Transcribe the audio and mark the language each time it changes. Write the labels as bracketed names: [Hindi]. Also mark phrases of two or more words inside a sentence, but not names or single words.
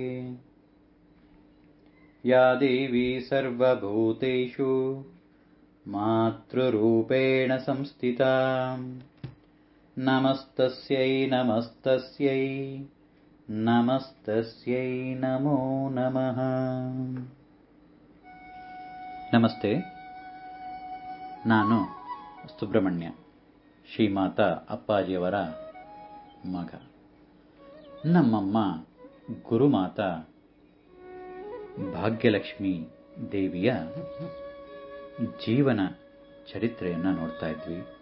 [Sanskrit] या देवी सर्वभूतेषु मातृरूपेण संस्थिता नमस्तस्यै नमस्तस्यै नमस्तस्यै नमो नमः। [Kannada] ನಮಸ್ತೆ. ನಾನು ಸುಬ್ರಹ್ಮಣ್ಯ, ಶ್ರೀಮಾತಾ ಅಪ್ಪಾಜಿಯವರ ಮಗ. ನಮ್ಮಮ್ಮ ಗುರುಮಾತಾ ಭಾಗ್ಯಲಕ್ಷ್ಮಿ ದೇವಿಯ ಜೀವನ ಚರಿತ್ರೆಯನ್ನು ನೋಡ್ತಾ ಇದ್ವಿ.